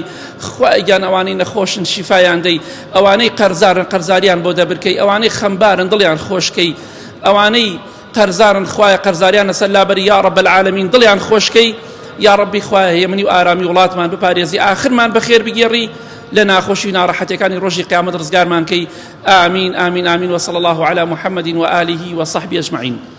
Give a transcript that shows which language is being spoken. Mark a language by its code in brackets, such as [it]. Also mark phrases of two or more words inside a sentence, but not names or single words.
[ckb] خوایان ئەوانەی نەخۆشن شیفایان دەی، ئەوانەی قەرزارن قەرزاریان بۆ دەبرکەی، ئەوانەی خەمبارن دڵیان خۆشکەی، ئەوانەی قەرزارن خوایە قەرزاریان لەسەر لابەری [ar] یا رب العالمین [ckb] دڵیان خۆشکەی. [ar] یا ربی [ckb] خوایە هێمنی و ئارامی وڵاتمان بپارێزی، ئاخرمان بەخێر بگێڕی لە ناخۆشی ناڕەحەتیەکانی ڕۆژی قیامەت ڕزگارمان کەی. [ar] آمین آمین آمین وصلى الله على محمد وآله وصحبه أجمعين.